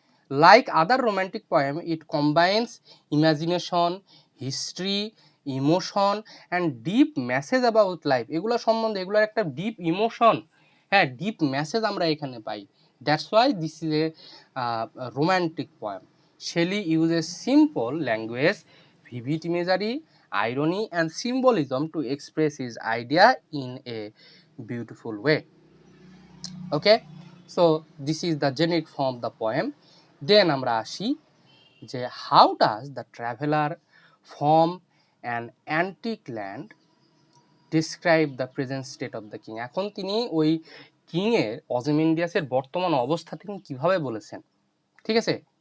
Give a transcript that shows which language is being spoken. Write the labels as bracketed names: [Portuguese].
[English] Like other romantic poem, it combines imagination, history, emotion and deep message about life. [Bangla] এগুলো সম্বন্ধে, এগুলোর একটা deep emotion, হ্যাঁ, deep message আমরা এখানে পাই। [English] That's why this is a romantic poem. Shelley uses simple language, vivid imagery, irony and symbolism to express his idea in a beautiful way. Okay, so this is the generic form of the poem. Then [Bangla] আমরা আসি যে [English] How does the traveller from an antique land describe the present state of the king. [Bangla] এখন তিনি ওই কিংয়ের, অজিমেন্ডিয়াসের বর্তমান অবস্থা তিনি কিভাবে বলেছেন, ঠিক আছে?